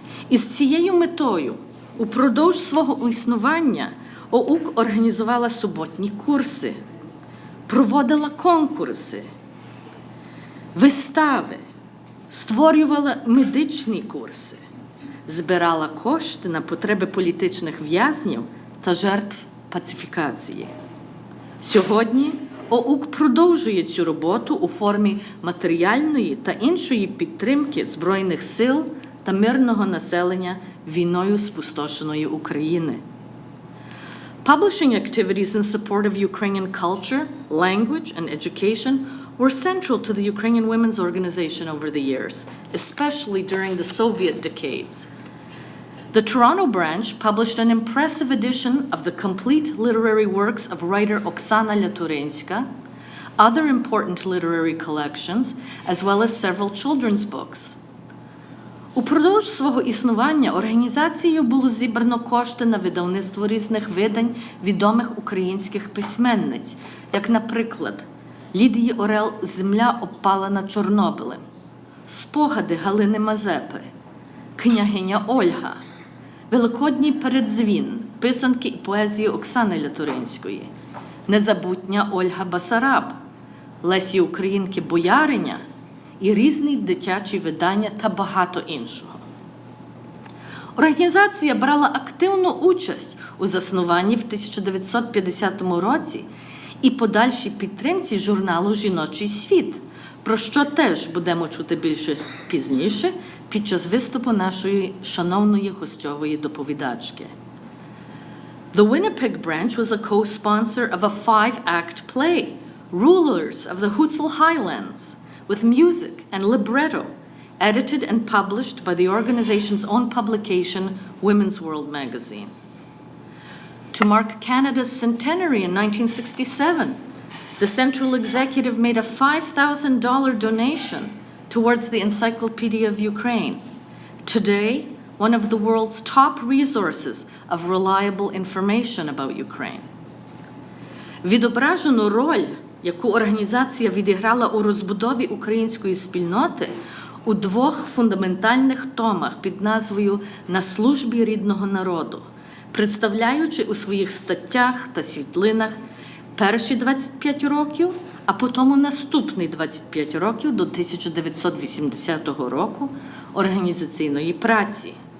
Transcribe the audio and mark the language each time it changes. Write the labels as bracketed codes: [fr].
[uk] Із цією метою упродовж свого існування ОУК організувала суботні курси, проводила конкурси, вистави, створювала медичні курси, збирала кошти на потреби політичних в'язнів та жертв пацифікації. Сьогодні ОУК продовжує цю роботу у формі матеріальної та іншої підтримки Збройних сил та мирного населення війною спустошеної України. [en] Publishing activities in support of Ukrainian culture, language, and education were central to the Ukrainian Women's Organization over the years, especially during the Soviet decades. The Toronto branch published an impressive edition of the complete literary works of writer Oksana Laturenska, other important literary collections, as well as several children's books. [uk] Упродовж свого існування організацією було зібрано кошти на видавництво різних видань відомих українських письменниць, як, наприклад, Лідії Орел «Земля, обпалена Чорнобилем», «Спогади Галини Мазепи», «Княгиня Ольга», «Великодній передзвін», писанки і поезії Оксани Лятуринської, «Незабутня Ольга Басараб», Лесі Українки «Бояриня» і різні дитячі видання та багато іншого. Організація брала активну участь у заснуванні в 1950 році і подальшій підтримці журналу «Жіночий світ», про що теж будемо чути більше пізніше під час виступу нашої шановної гостьової доповідачки. [en] The Winnipeg branch was a co-sponsor of a 5-act play, Rulers of the Hutzal Highlands, with music and libretto, edited and published by the organization's own publication, Women's World magazine. To mark Canada's centenary in 1967, the Central Executive made a $5,000 donation towards the Encyclopedia of Ukraine, today one of the world's top resources of reliable information about Ukraine. [uk] Відображену роль, яку організація відіграла у розбудові української спільноти, у двох фундаментальних томах під назвою «На службі рідного народу», представляючи у своїх статтях та світлинах перші 25 років, а потім наступні 25 років до 1980 року організаційної праці.